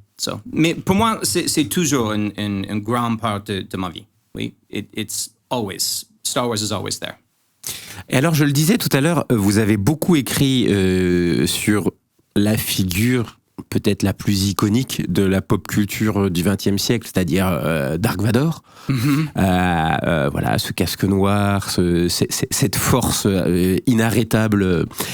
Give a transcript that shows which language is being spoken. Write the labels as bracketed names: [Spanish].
[French] So, mais pour moi, c'est toujours une grande part de ma vie. [English] Oui, Star Wars is always there. [French] Et alors, je le disais tout à l'heure, vous avez beaucoup écrit sur la figure peut-être la plus iconique de la pop culture du XXe siècle, c'est-à-dire Dark Vador. Voilà, ce casque noir, cette force inarrêtable.